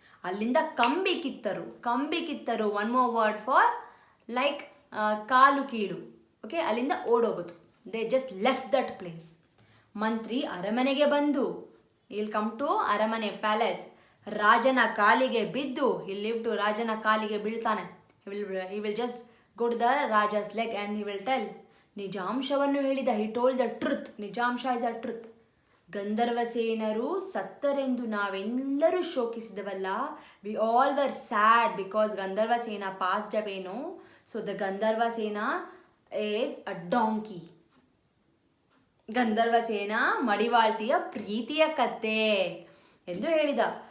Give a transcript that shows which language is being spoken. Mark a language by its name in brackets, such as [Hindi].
[Kannada] ಅಲ್ಲಿಂದ ಕಂಬಿ ಕಿತ್ತರು. [English] one more word for like [Kannada] ಕಾಲು ಕೀಳು. [English] okay, [Kannada] ಅಲ್ಲಿಂದ ಓಡೋಗೋದು. [English] They just left that place. [Kannada] ಮಂತ್ರಿ ಅರಮನೆಗೆ ಬಂದು, [English] he'll come to [Kannada] ಅರಮನೆ ಪ್ಯಾಲೇಸ್. ರಾಜನ ಕಾಲಿಗೆ ಬಿದ್ದು, ರಾಜನ ಕಾಲಿಗೆ ಬೀಳ್ತಾನೆ. [English] he will just go to the Raja's leg and he will tell. [Kannada] ನಿಜಾಂಶವನ್ನು ಹೇಳಿದ. [English] he told the truth. ನಿಜಾಂಶ is a truth. [Kannada] ಗಂಧರ್ವಸೇನರು ಸತ್ತರೆಂದು ನಾವೆಲ್ಲರೂ ಶೋಕಿಸಿದವಲ್ಲ. [English] we all were sad because Gandharvasena passed away, no? so the Gandharvasena is a donkey. [Kannada] ಗಂಧರ್ವಸೇನ ಮಡಿವಾಳ್ತಿಯ ಪ್ರೀತಿಯ ಕತೆ ಎಂದು ಹೇಳಿದ.